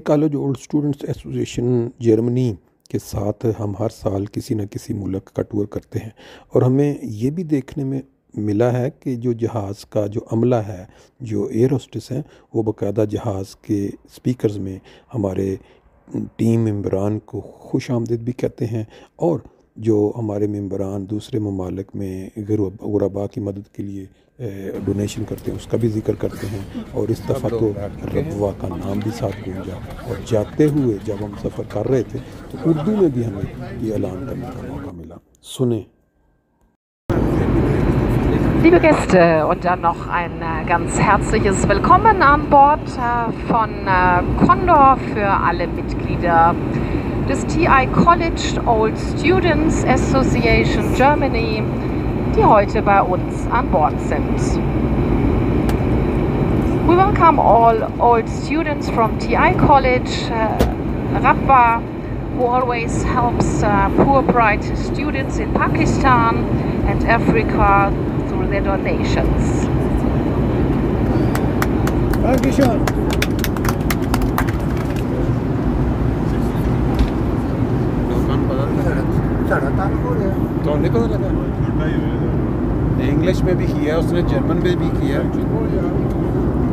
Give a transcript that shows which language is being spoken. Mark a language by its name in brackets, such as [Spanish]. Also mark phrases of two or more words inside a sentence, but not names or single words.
[Urdu] کالج اولڈ سٹوڈنٹس ایسوسی ایشن جرمنی کے ساتھ ہم ہر سال کسی نہ کسی ملک کا ٹور کرتے ہیں اور ہمیں یہ بھی دیکھنے میں ملا ہے کہ جو جہاز کا جو عملہ ہے، جو [English] air hostess [Urdu] ہیں، وہ باقاعدہ جہاز کے سپیکرز میں ہمارے ٹیم ممبران کو خوش آمدید بھی کہتے ہیں اور جو ہمارے ممبران دوسرے ممالک میں غرباء کی مدد کے لیے ڈونیشن کرتے ہیں اس کا بھی ذکر کرتے ہیں. اور اس دفعہ تو ربوہ کا نام بھی ساتھ گونجا اور جاتے ہوئے جب ہم سفر کر رہے تھے تو اردو میں بھی ہمیں یہ اعلان کرنے کا موقع ملا. सुने। [German] Liebe Gäste, und dann noch ein ganz herzliches Willkommen an Bord von Condor für alle Mitglieder des T.I.College Old Students Association Germany, die heute bei uns an Bord sind. [English] We welcome all old students from T.I.College Rabwah, who always helps poor bright students in Pakistan and Africa through their donations. [Urdu] تو نہیں پتا لگا. انگلش میں بھی کیا، اس نے جرمن میں بھی کیا.